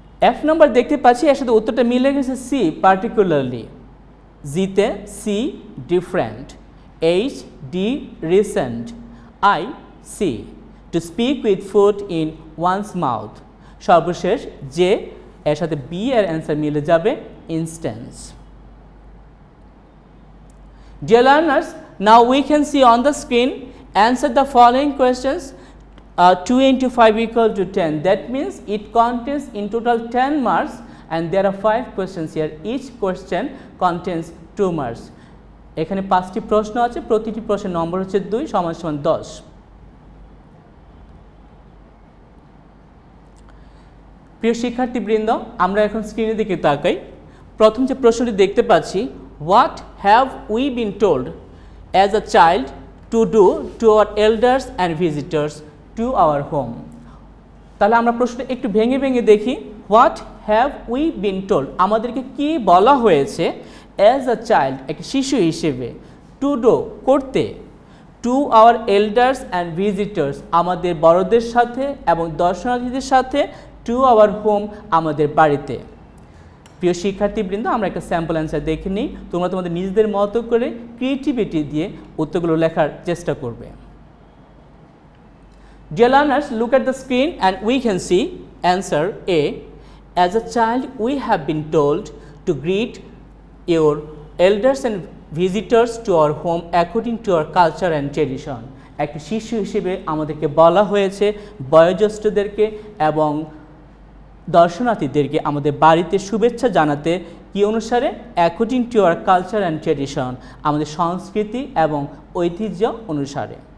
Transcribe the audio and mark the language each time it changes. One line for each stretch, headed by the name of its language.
Bangla: F number দেখতে পাচ্ছি এর সাথে উত্তরটা মিলে গেছে, সি পার্টিকুলারলি, জিতে see different, H D recent, I C
English: to speak with food in one's mouth,
Bangla: সর্বশেষ যে এর সাথে বি এর অ্যান্সার মিলে যাবে instance.
English: Dear learners, now we can see on the screen, answer the following questions. 2 into 5 equal to 10. That means it contains in total 10 marks and there are 5 questions here. Each question contains 2 marks.
Bangla: এখানে 5টি প্রশ্ন আছে, প্রতিটি প্রশ্নের নম্বর হচ্ছে 2 সমান সমান 10। প্রিয় শিক্ষার্থীবৃন্দ, আমরা এখন স্ক্রিনের দিকে তাকাই। প্রথম যে প্রশ্নটি দেখতে পাচ্ছি,
English: what have we been told as a child to do to our elders and visitors to our home?
Bangla: তাহলে আমরা প্রশ্নটা একটু ভেঙে ভেঙে দেখি।
English: what have we been told,
Bangla: আমাদেরকে কি বলা হয়েছে
English: as a child,
Bangla: একটা শিশু হিসেবে,
English: to do
Bangla: করতে,
English: to our elders and visitors,
Bangla: আমাদের বড়দের সাথে এবং দর্শনার্থীদের সাথে,
English: to our home,
Bangla: আমাদের বাড়িতে। প্রিয় শিক্ষার্থীবৃন্দ, আমরা একটা স্যাম্পল অ্যান্সার দেখে নিই, তোমরা তোমাদের নিজেদের মতো করে ক্রিয়েটিভিটি দিয়ে উত্তরগুলো লেখার চেষ্টা করবে।
English: Dear learners, look at the screen and we can see answer A. As a child, we have been told to greet your elders and visitors to our home according to our culture and tradition.
Bangla: একটা শিশু হিসেবে আমাদেরকে বলা হয়েছে বয়োজ্যেষ্ঠদেরকে এবং দর্শনার্থীদেরকে আমাদের বাড়িতে শুভেচ্ছা জানাতে, কি অনুসারে,
English: according to our culture and tradition,
Bangla: আমাদের সংস্কৃতি এবং ঐতিহ্য অনুসারে।